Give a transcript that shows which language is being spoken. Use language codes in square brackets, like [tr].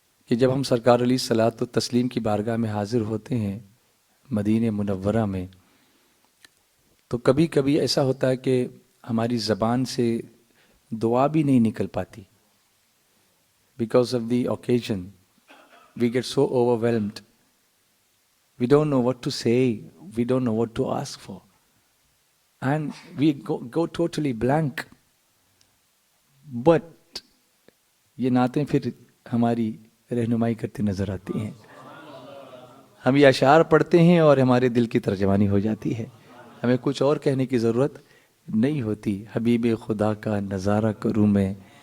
[ur] کہ جب ہم سرکار علیہ الصلوۃ والتسلیم کی بارگاہ میں حاضر ہوتے ہیں مدینہ منورہ میں، تو کبھی کبھی ایسا ہوتا ہے کہ ہماری زبان سے دعا بھی نہیں نکل پاتی، [en] Because of the occasion we get so overwhelmed. We don't know what to say, we don't know what to ask for, and we go totally blank. [ur] But یہ نعتیں پھر ہماری رہنمائی کرتی نظر آتی ہیں، ہم یہ اشعار پڑھتے ہیں اور ہمارے دل کی ترجمانی ہو جاتی ہے، ہمیں کچھ اور کہنے کی ضرورت نہیں ہوتی۔ حبیب خدا کا نظارہ کروں میں،